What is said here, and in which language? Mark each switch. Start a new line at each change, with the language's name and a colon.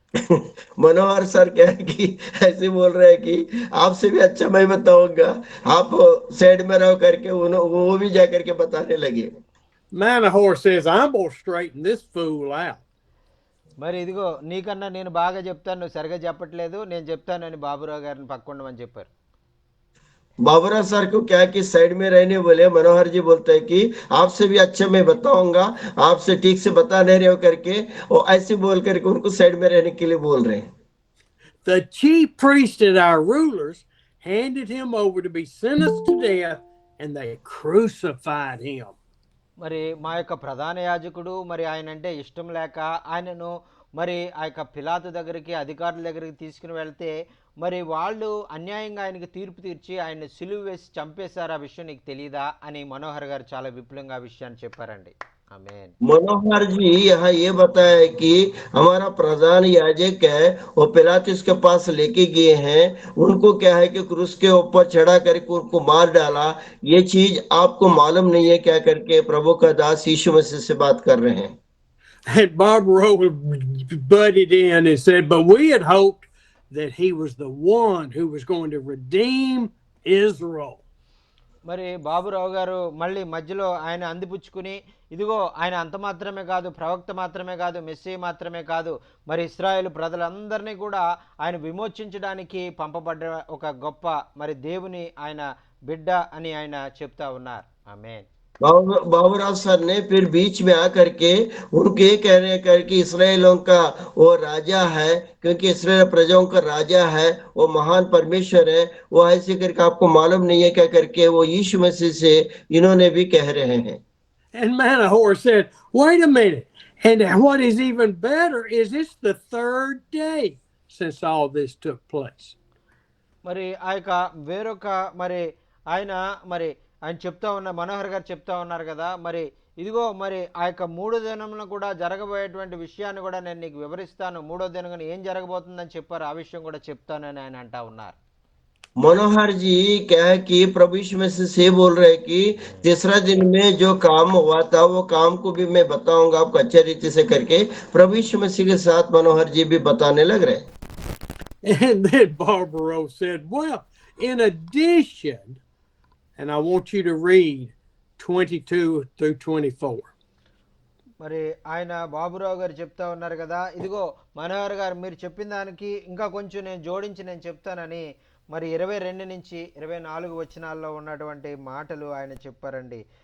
Hindi: मनोहर sir क्या है कि ऐसे बोल रहे हैं कि आपसे भी अच्छा मैं बताऊंगा, आप साइड में रहो करके वो भी जा करके बताने लगे।
English: Manahor says, "I'm going to straighten this fool out."
Telugu: మరి ఇదిగో నీకన్నా నేను బాగా చెప్తాను, నువ్వు సరిగా చెప్పట్లేదు, నేను చెప్తానని బాబురావు గారిని పక్కుండమని చెప్పారు.
Hindi: बाबूराव सर को क्या कि साइड में रहने बोले, मनोहर जी बोलते हैं कि आपसे भी अच्छा मैं बताऊंगा, आपसे ठीक से बता नहीं रहे हो करके, और ऐसे बोल करके उनको साइड में रहने के लिए बोल रहे हैं।
English: The chief priests and our rulers handed him over to be sentenced to death, and they crucified him.
Telugu: మరి మా యొక్క ప్రధాన యాజకుడు మరి ఆయన అంటే ఇష్టం లేక ఆయనను మరి ఆ యొక్క పిలాతు దగ్గరికి, అధికారుల దగ్గరికి తీసుకుని వెళ్తే మరి వాళ్ళు అన్యాయంగా ఆయనకి తీర్పు తీర్చి ఆయన సిలువ వేసి చంపేశారు. ఆ విషయం నీకు తెలీదా అని మనోహర్ గారు చాలా విపులంగా ఆ విషయాన్ని చెప్పారండి. ఆమేన్.
Hindi: मनोहर जी यहाँ ये बताया है कि हमारा प्रधान याजक है, वो पिलातुस के पास लेके गए हैं, उनको क्या है कि क्रूस के ऊपर चढ़ा करके उनको मार डाला। ये चीज आपको मालूम नहीं है क्या करके प्रभु का दास यीशु मसीह से बात कर रहे हैं।
English: And Barbara butted in and said, "But we had hoped that he was the one who was going to redeem Israel."
Telugu: మరి బాబురావు గారు మళ్ళీ మధ్యలో ఆయన అందిపుచ్చుకుని, ఇదిగో ఆయన అంత మాత్రమే కాదు, ప్రవక్త మాత్రమే కాదు, మెస్సీ మాత్రమే కాదు, మరి ఇశ్రాయేలు ప్రజలందరినీ కూడా ఆయన విమోచించడానికి పంపబడ్డ ఒక గొప్ప మరి దేవుని ఆయన బిడ్డ అని ఆయన చెప్తా ఉన్నారు. ఆమేన్.
Hindi: बाबूराव सर ने फिर बीच में आकर के उनके कहने कर कि इसराइलों का वो राजा है, क्योंकि इसराइल प्रजाओं का राजा है, वो महान परमेश्वर है, वो ऐसे करके आपको मालूम नहीं है क्या करके वो यीशु मसीह से इन्होंने भी कह रहे हैं।
English: And Manahor said, "Wait a minute. And what is even better is it's the third day since all this took place."
Telugu: మరి ఆ యొక్క వేరొక మరి ఆయన మరి ఆయన చెప్తా ఉన్న, మనోహర్ గారు చెప్తా ఉన్నారు కదా, మరి ఇదిగో మరి ఆ యొక్క 3 దినములను కూడా జరగబోయేటువంటి విషయాన్ని కూడా నేను నీకు వివరిస్తాను, 3వ దినం ఏం జరగబోతుందని చెప్పారు, ఆ విషయం కూడా చెప్తానని ఆయన అంటా ఉన్నారు.
Hindi: मनोहर जी क्या है कि प्रभु यीशु मसीह से बोल रहे हैं कि तीसरा दिन में जो काम हुआ था वो काम को भी मैं बताऊंगा आपको अच्छे रीति से करके प्रभु यीशु मसीह के साथ मनोहर जी भी बताने लग रहे।
English: And then Barbara said, "Well, in addition," and I want you to read 22 through 24.
Telugu: మరి ఆయన బాబురావు గారు చెప్తా ఉన్నారు కదా, ఇదిగో మనోహర్ గారు మీరు చెప్పిన దానికి ఇంకా కొంచెం నేను జోడించి నేను చెప్తానని మరి 22 నుంచి 24 వచనాల్లో ఉన్నటువంటి మాటలు ఆయన చెప్పారండి.